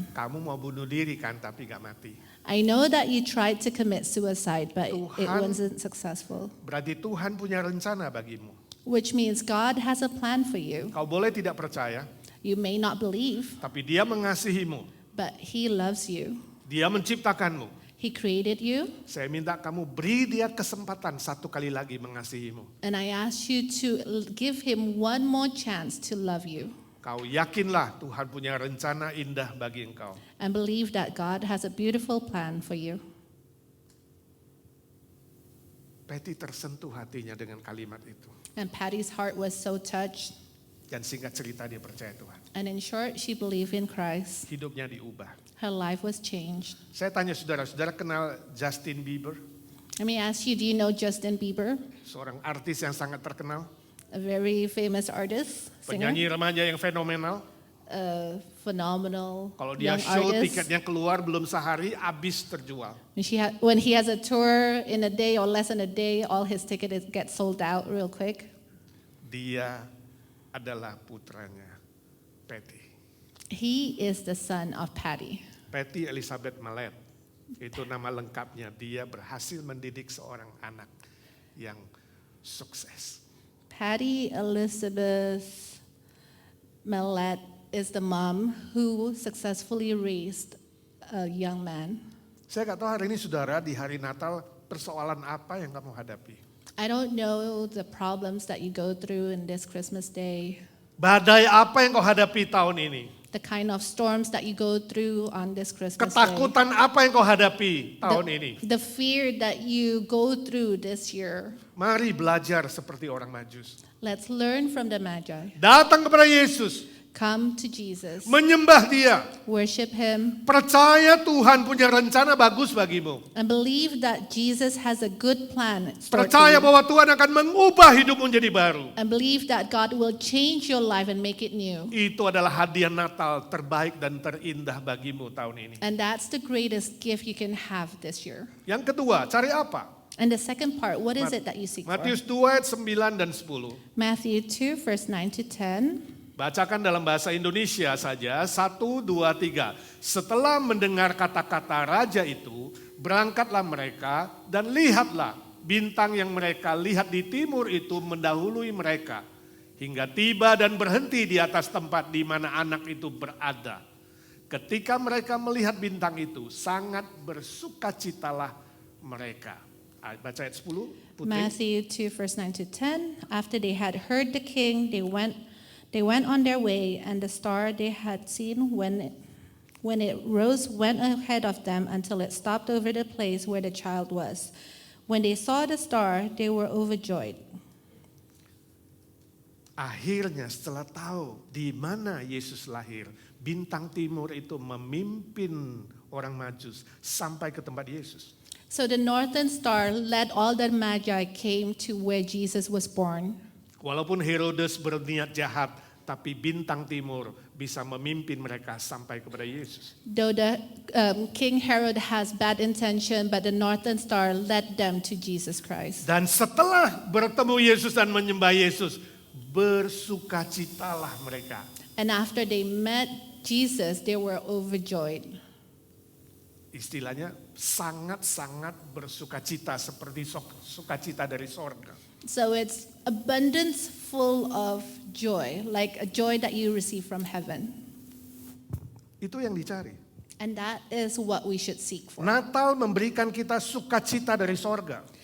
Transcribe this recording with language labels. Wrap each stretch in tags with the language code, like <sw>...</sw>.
<id>kamu mau bunuh diri kan, tapi gak mati.</id> <en>I know that you tried to commit suicide, but it</en> <id>Tuhan-</id> <en>wasn't successful.</en> <id>Berarti Tuhan punya rencana bagimu.</id> <en>Which means God has a plan for you.</en> <id>Kau boleh tidak percaya,</id> <en>You may not believe,</en> <id>tapi Dia mengasihimu.</id> <en>but He loves you.</en> <id>Dia menciptakanmu.</id> <en>He created you,</en> <id>Saya minta kamu beri Dia kesempatan satu kali lagi mengasihimu.</id> <en>and I ask you to give Him one more chance to love you.</en> <id>Kau yakinlah Tuhan punya rencana indah bagi engkau.</id> <en>And believe that God has a beautiful plan for you.</en> <id>Patty tersentuh hatinya dengan kalimat itu.</id> <en>And Patty's heart was so touched.</en> <id>Dan singkat cerita dia percaya Tuhan.</id> <en>And in short, she believed in Christ.</en> <id>Hidupnya diubah.</id> <en>Her life was changed.</en> <id>Saya tanya saudara kenal Justin Bieber?</id> <en>Let me ask you, do you know Justin Bieber?</en> <id>Seorang artis yang sangat terkenal.</id> <en>A very famous artist, singer,</en> <id>Penyanyi remaja yang fenomenal.</id> <en>a phenomenal</en> <id>Kalau dia</id> <en>young</en> <id>show</id> <en>artist.</en> <id>tiketnya keluar belum sehari habis terjual.</id> <en>When he has a tour in a day or less than a day, all his tickets get sold out real quick.</en> <id>Dia adalah putranya Patty.</id> <en>He is the son of Patty.</en> <id>Patty Elizabeth Mallet. Itu nama lengkapnya. Dia berhasil mendidik seorang anak yang sukses.</id> <en>Patty Elizabeth Mellette is the mom who successfully raised a young man.</en> <id>Saya nggak tahu hari ini saudara di hari Natal persoalan apa yang kamu hadapi.</id> <en>I don't know the problems that you go through in this Christmas day,</en> <id>Badai apa yang kau hadapi tahun ini?</id> <en>the kind of storms that you go through on this Christmas day,</en> <id>Ketakutan apa yang kau hadapi tahun ini?</id> <en>the fear that you go through this year.</en> <id>Mari belajar seperti orang Majus.</id> <en>Let's learn from the Magi.</en> <id>Datang kepada Yesus,</id> <en>Come to Jesus,</en> <id>menyembah Dia,</id> <en>worship Him,</en> <id>percaya Tuhan punya rencana bagus bagimu.</id> <en>and believe that Jesus has a good plan stored for</en> <id>Percaya</id> <en>you.</en> <id>bahwa Tuhan akan mengubah hidupmu menjadi baru.</id> <en>And believe that God will change your life and make it new.</en> <id>Itu adalah hadiah Natal terbaik dan terindah bagimu tahun ini.</id> <en>And that's the greatest gift you can have this year.</en> <id>Yang kedua, cari apa?</id> <en>And the second part, what is it that you seek for?</en> <id>Matius 2 ayat 9 dan 10.</id> <en>Matthew 2, verse 9 to 10.</en> <id>Bacakan dalam bahasa Indonesia saja, 1, 2, 3. Setelah mendengar kata-kata raja itu, berangkatlah mereka dan lihatlah bintang yang mereka lihat di timur itu mendahului mereka. Hingga tiba dan berhenti di atas tempat di mana anak itu berada. Ketika mereka melihat bintang itu, sangat bersukacitalah mereka. Baca ayat 10, Putri.</id> <en>Matthew 2, verse 9 to 10. After they had heard the king, they went on their way, and the star they had seen when it rose went ahead of them until it stopped over the place where the child was. When they saw the star, they were overjoyed.</en> <id>Akhirnya setelah tahu di mana Yesus lahir, bintang timur itu memimpin orang Majus sampai ke tempat Yesus.</id> <en>So the northern star led all the Magi came to where Jesus was born.</en> <id>Walaupun Herodes berniat jahat, tapi bintang timur bisa memimpin mereka sampai kepada Yesus.</id> <en>Though the King Herod has bad intention, but the northern star led them to Jesus Christ.</en> <id>Dan setelah bertemu Yesus dan menyembah Yesus, bersukacitalah mereka.</id> <en>And after they met Jesus, they were overjoyed.</en> <id>Istilahnya sangat-sangat bersukacita seperti sukacita dari sorga.</id> <en>So it's abundance full of joy, like a joy that you receive from heaven.</en> <id>Itu yang dicari.</id> <en>And that is what we should seek for.</en> <id>Natal memberikan kita sukacita dari sorga.</id>